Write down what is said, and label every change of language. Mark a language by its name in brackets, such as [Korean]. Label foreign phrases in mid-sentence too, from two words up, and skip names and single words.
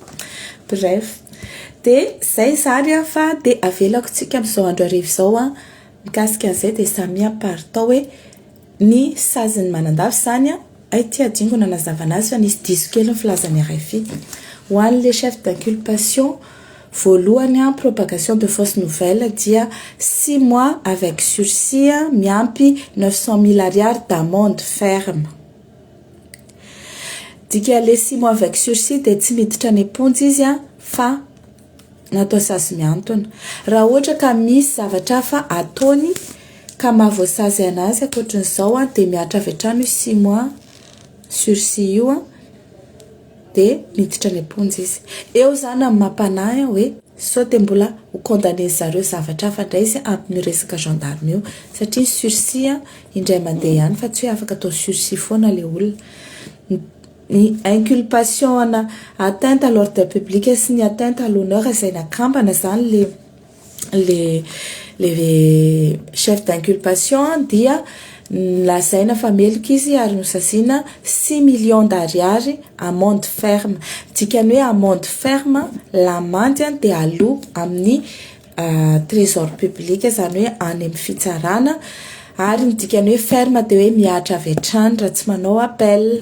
[Malagasy] bref dia zay zany fa dia avelako tsika amin'izao andro arivo izao mikasika an'izay dia samia paritao hoe ny saziny manandavy zany ay ty adingona nazavana azy fa nisy diso kely ny filazany RFI ho an'le [French] chef d'inculpation [Malagasy] voalohany [French] propagation de fausse nouvelle [Malagasy] dia 6 [French] mois avec sursis [Malagasy] miampy 900 000 ariary [French] d'amende ferme. [Malagasy] Dika le 6 [French] mois avec sursis [Malagasy] dia tsy miditra ny ponjy izy fa natao sasy miantona. Raha ohatra ka misy zavatra fa ataony ka mahavoasazy anazy akoatran'izao dia miatra avy hatrany 6 [French] mois sursis [Malagasy] io dia miditra ny ponjy izy. Eo zany amin'ny mampanahy hoe sao dia mbola ho condamné zareo zavatra fa indray izy ampy resaka gendarme io satria sursis indray mandeha ihany fa tsy hoe afaka atao sursis foana le olona. Ny [French] inculpation atteinte à l'ordre public [Malagasy] sy ny [French] atteinte à l'honneur [Malagasy] izay nakambana zany le [French] chef d'inculpation [Malagasy] dia lazaina fa melika izy ary nosasiana 6 [French] millions d'ariary amende ferme. [Malagasy] Dikany hoe [French] amende ferme [Malagasy] lamandy dia aloha amin'ny [French] trésor public [Malagasy] zany hoe any amin'ny fitsarana ary ny dikany hoe ferme dia hoe miatra avy hatrany raha tsy manao appel.